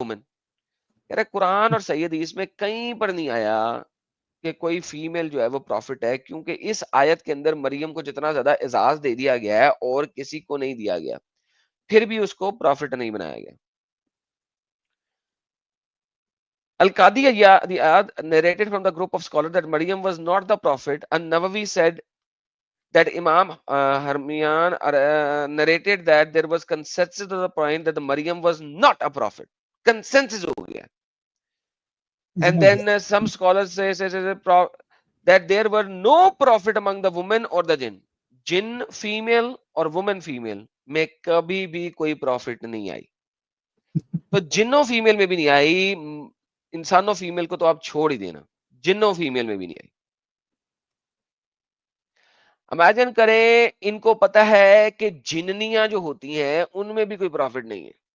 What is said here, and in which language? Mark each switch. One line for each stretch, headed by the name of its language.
Urdu: کہہ رہے قرآن اور صحیح حدیث میں کہیں پر نہیں آیا کہ کوئی فیمیل جو ہے وہ پروفٹ ہے، کیونکہ اس آیت کے اندر مریم کو جتنا زیادہ اعزاز دے دیا گیا ہے اور کسی کو نہیں دیا گیا، پھر بھی اس کو پروفٹ نہیں بنایا گیا.
English: Al-Qadi Iyad narrated from the group of scholars that Maryam was not the prophet, and Nawawi said that Imam Harmiyan narrated that there was consensus to the point that the Maryam was not a prophet. Consensus
Urdu: ho gaya.
English: And then some scholars say that there were no prophet among the women or the jinn.
Urdu: Jinn female اور
English: woman female
Urdu: میں کبھی بھی کوئی profit نہیں آئی. تو جنوں female میں بھی نہیں آئی، انسانوں فیمیل کو تو آپ چھوڑ ہی دینا، جنوں فیمیل میں بھی نہیں آئی. امیجن کریں ان کو پتا ہے کہ جننیاں جو ہوتی ہیں ان میں بھی کوئی پروفٹ نہیں ہے.